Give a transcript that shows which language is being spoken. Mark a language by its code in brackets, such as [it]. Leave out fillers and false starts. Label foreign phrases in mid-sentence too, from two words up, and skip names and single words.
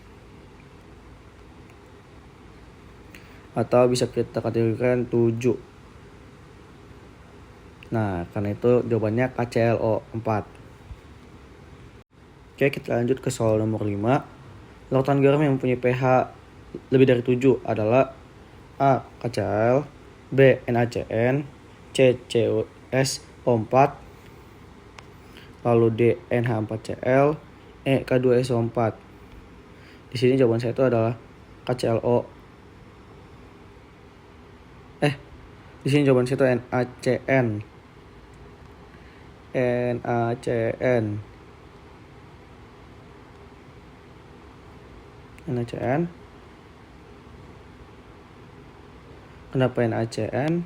[id] Atau bisa kita kategorikan 7. Nah, karena itu jawabannya KClO4. Oke, kita lanjut ke soal nomor 5. Larutan garam yang mempunyai pH lebih dari 7 adalah A. KCl, B. NaCN, C. CuSO4, lalu D. NH4Cl, E. K2SO4. Di sini jawaban saya itu adalah KClO. Di sini jawaban saya itu NaCN. Kenapa NaCN?